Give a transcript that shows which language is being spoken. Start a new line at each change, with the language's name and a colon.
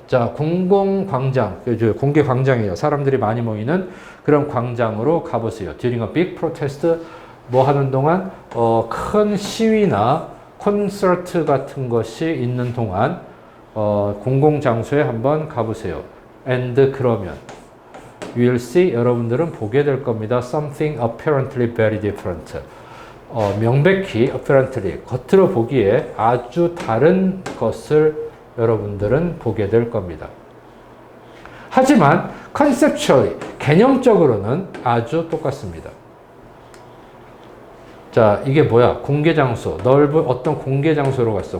Korean: 자, 공공광장, 공개 광장이에요. 사람들이 많이 모이는 그런 광장으로 가보세요.
English: During a big protest,
Korean: 뭐 하는 동안 큰 시위나 콘서트 같은 것이 있는 동안 공공장소에 한번 가보세요.
English: And
Korean: 그러면
English: you will see,
Korean: 여러분들은 보게 될 겁니다.
English: Something apparently very different.
Korean: 명백히 apparently, 겉으로 보기에 아주 다른 것을 여러분들은 보게 될 겁니다. 하지만 conceptually, 개념적으로는 아주 똑같습니다. 자, 이게 뭐야? 공개장소, 넓은 어떤 공개장소로 갔어.